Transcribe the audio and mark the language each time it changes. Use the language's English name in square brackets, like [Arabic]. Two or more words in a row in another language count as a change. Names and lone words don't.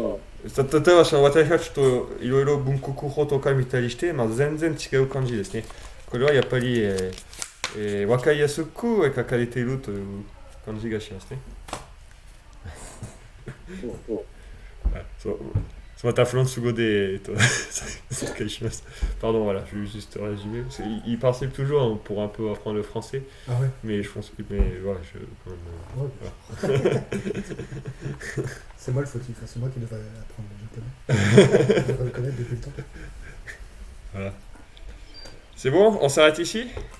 [Japanese] 例えば私たちといろいろ文国法とか見たりして、まあ、全然違う感じですね。これはやっぱり、分かりやすく書かれているという感じがしますね。そうまたフランス語で紹介します。 [French] Pardon, voilà, je vais juste résumer. Il pensait toujours pour un peu apprendre le français, mais je pense que voilà, quand même, voilà. C'est moi le fautif, c'est moi qui devrais apprendre le japonais. Je devrais le connaître depuis le temps. Voilà. C'est bon, on s'arrête ici?